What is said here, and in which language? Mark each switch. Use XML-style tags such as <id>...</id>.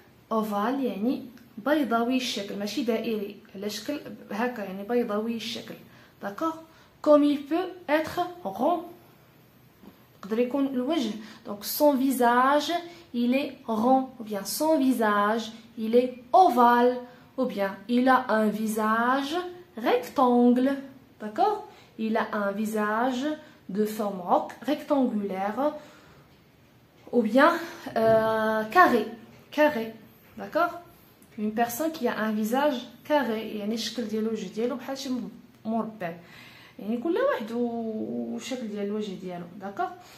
<ar>ovale يعني بيضاوي الشكل، ماشي دائري، على شكل هكا يعني بيضاوي الشكل.</ar> <fr>داكوغ. comme il peut être rond،</fr> <ar>يقدر يكون الوجه.</ar> <fr>donc son visage il est rond ou bien son visage il est ovale ou bien il a un visage rectangle. d'accord. il a un visage de forme rectangulaire ou bien carré. D'accord. une personne qui a un visage carré</fr> <ar>يعني الشكل ديالو الوجه ديالو بحال شي مربع يعني كل واحد والشكل ديال الوجه ديالو داكوغ.</ar>